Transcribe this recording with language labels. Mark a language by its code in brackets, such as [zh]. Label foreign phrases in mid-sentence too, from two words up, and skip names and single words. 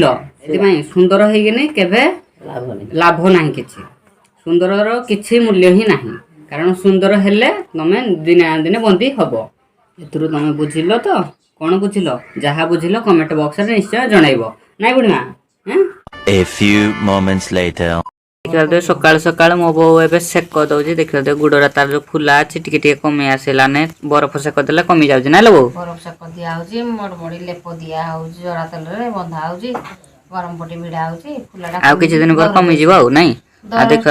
[or] ସେଥିପାଇଁ ସୁନ୍ଦର ହେଇକିନି କେବେ ଲାଭ ନାହିଁ କିଛି, ସୁନ୍ଦରର କିଛି ମୂଲ୍ୟ ହିଁ ନାହିଁ। କାରଣ ସୁନ୍ଦର ହେଲେ ତମେ ଦିନେ ନା ଦିନେ ବନ୍ଦୀ ହବ। ଏଥିରୁ ତମେ ବୁଝିଲ ତ? କଣ ବୁଝିଲ? ଯାହା ବୁଝିଲ କମେଣ୍ଟ ବକ୍ସରେ ନିଶ୍ଚୟ ଜଣାଇବ, ନାଇଁ ବୁଢ଼ୀମା? [en] A few moments later. [or] ଦେଖିବା ସକାଳୁ ସକାଳୁ ମୋ ବୋଉ ଏବେ ସେକ ଦଉଛି। ଦେଖିବା ଗୁଡରା ତାର ଯୋଉ ଫୁଲା ଅଛି ଟିକେ ଟିକେ କମି ଆସିଲାନେ, ବରଫ ସେକ ଦେଲେ କମି ଯାଉଛି ନା ଲୋ ବୋଉ? ବରଫ ସେକ ଦିଆ ହଉଛି, ମଡମଡି ଲେପ ଦିଆ ହଉଛି, ଜରା ତେଲରେ ବନ୍ଧା ହଉଛି, ଗରମ ପଟି ଭିଡା ହଉଛି। ଫୁଲାଟା ଆଉ କିଛି ଦିନ ପରେ କମିଯିବ ଆଉ ନାଇଁ? ଆଉ ଦେଖିବା